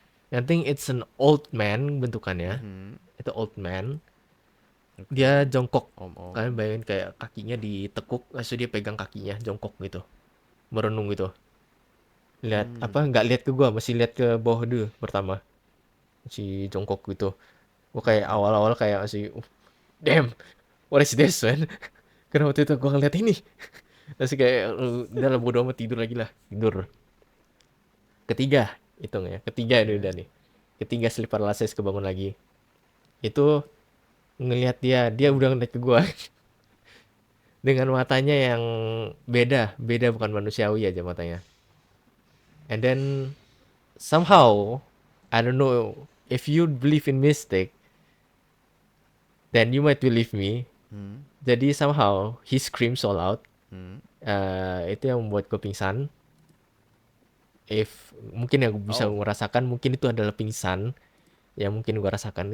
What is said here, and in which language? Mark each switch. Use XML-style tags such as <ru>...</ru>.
<en>I think it's an old man</en> <id>bentukannya. Itu</id> <en>old man.</en> <id>Dia jongkok. Om. Kalian bayangin kayak kakinya ditekuk, langsung dia pegang kakinya jongkok gitu, merenung gitu. Lihat nggak lihat ke gua, masih lihat ke bawah dulu pertama, masih jongkok gitu. Gua kayak awal-awal kayak masih</id> <en>damn, what is this man.</en> <id>Karena waktu itu gua ngeliat ini masih kayak udah lah, bodo amat, tidur lagi lah, tidur. Ketiga ini udah nih, ketiga sleep paralysis, kebangun lagi. Itu ngelihat dia udah ngeliat ke gua dengan matanya yang beda bukan manusiawi aja matanya.</id> <en>And then somehow, I don't know if you believe in mystic, then you might believe me. Jadi somehow he screams all out.</en> <id>Itu yang membuat gue pingsan. If mungkin yang gue bisa merasakan, mungkin itu adalah pingsan yang mungkin gue rasakan.</id>